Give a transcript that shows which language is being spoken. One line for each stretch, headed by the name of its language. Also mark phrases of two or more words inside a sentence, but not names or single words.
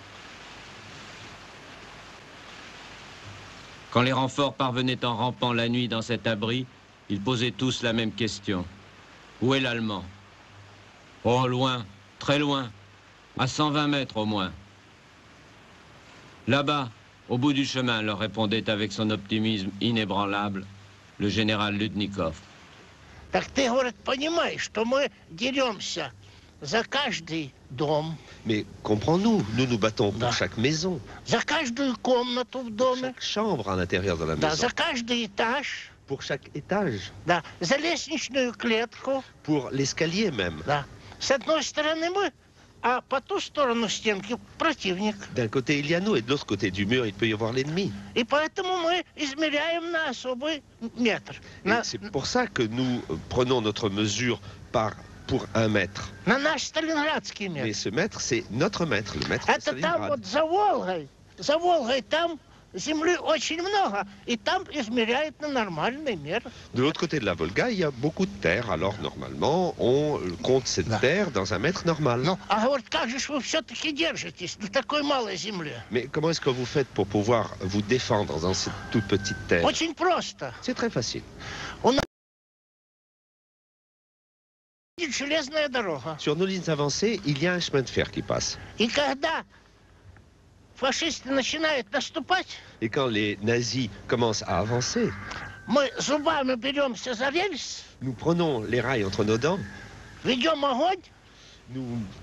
French: Quand les renforts parvenaient en rampant la nuit dans cet abri, ils posaient tous la même question. Où est l'Allemand? Oh, loin, très loin, à 120 mètres au moins. Là-bas, au bout du chemin, leur répondait avec son optimisme inébranlable le général Ludnikov.
Russian: Так ты, говорит, понимаешь, что мы деремся за каждый дом.
French: Mais comprends-nous, nous nous battons pour chaque maison,
Russian: За каждую комнату в доме.
French: chaque chambre à l'intérieur de la
Russian: Да,
French: maison,
Russian: за каждый этаж.
French: pour chaque étage,
Russian: Да, за лестничную клетку.
French: pour l'escalier même.
Russian: Да. С одной стороны мы, а по ту сторону стенки противник.
French: D'un côté, il y a nous, et de l'autre côté du mur, il peut y avoir l'ennemi.
Russian: И поэтому мы измеряем на особый метр.
French: Et c'est pour ça que nous prenons notre mesure pour 1 mètre.
Russian: На наш сталинградский
French: Mais
Russian: метр.
French: ce mètre, c'est notre mètre, le mètre de
Russian: Это там
French: Stalingrad.
Russian: вот за Волгой там земли очень много, и там измеряют на нормальный мер.
French: De l'autre côté de la Volga, il y a beaucoup de terre. Alors normalement, on compte cette terre dans un mètre normal.
Russian: Ну, а говорит, как же ж вы все-таки держитесь на такой малой земле?
French: Mais comment est-ce que vous faites pour pouvoir vous défendre dans cette toute petite terre?
Russian: Очень просто.
French: C'est très facile.
Russian: Железная дорога.
French: Sur nos lignes avancées, il y a un chemin de fer qui passe.
Russian: И когда фашисты начинают наступать,
French: Et quand les nazis commencent à avancer,
Russian: мы зубами беремся за рельс,
French: nous prenons les rails entre nos dents,
Russian: ведем огонь,
French: nous